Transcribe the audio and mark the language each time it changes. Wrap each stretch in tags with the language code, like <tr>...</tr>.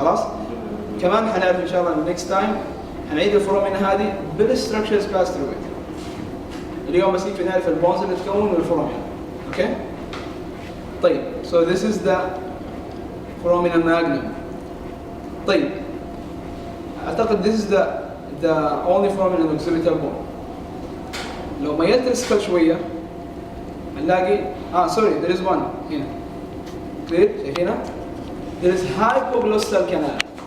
<ar>خلاص؟ كمان حنعرف إن شاء الله</ar> <en>next time</en> <ar>حنعيد الفورامينا هذه بال</ar> <en>structures passed through it.</en> <ar>اليوم بس يكفي نعرف البونز اللي تكون والفورامينا. أوكي؟ طيب</ar> <en>so this is the foramina magnum.</en> <ar>طيب أعتقد</ar> <en>this is the only foramina in occipital bone.</en> <ar>لو ميلت السكال شوية هنلاقي</ar> <en>sorry there is one</en> <ar>هنا.</ar> <en>clear؟</en> <ar>شايفينها؟</ar> <en>there is hypoglossal canal.</en>